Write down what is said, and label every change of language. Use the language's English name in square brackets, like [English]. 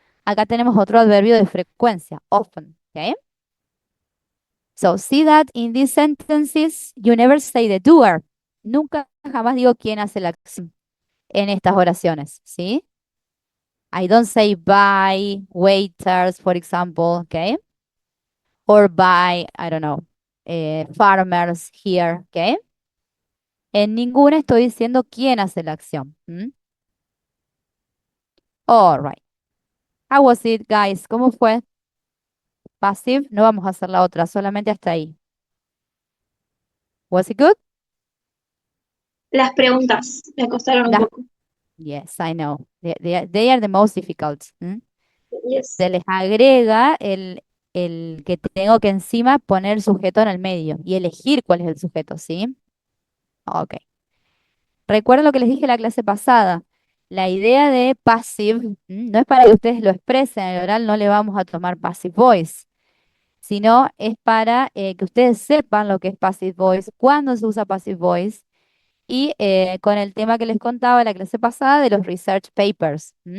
[Spanish] Acá tenemos otro adverbio de frecuencia, often. Okay? [English] So, see that in these sentences, you never say the doer. [Spanish] Nunca jamás digo quién hace la acción en estas oraciones, ¿sí? [English] I don't say by waiters, for example, okay? Or by, I don't know, farmers here, okay? [Spanish] En ninguna estoy diciendo quién hace la acción. [English] All right. How was it, guys? [Spanish] ¿Cómo fue? Passive, no vamos a hacer la otra, solamente hasta ahí. [English] Was it good? [Spanish] Las preguntas me costaron un Las- poco. [English] yes, I know. They are the most difficult. Yes. [Spanish] Se les agrega el que tengo que encima poner el sujeto en el medio y elegir cuál es el sujeto, ¿sí? Ok. Recuerden lo que les dije la clase pasada. La idea de passive no es para que ustedes lo expresen, en el oral no le vamos a tomar passive voice, sino es para que ustedes sepan lo que es passive voice, cuándo se usa passive voice y con el tema que les contaba la clase pasada de los research papers.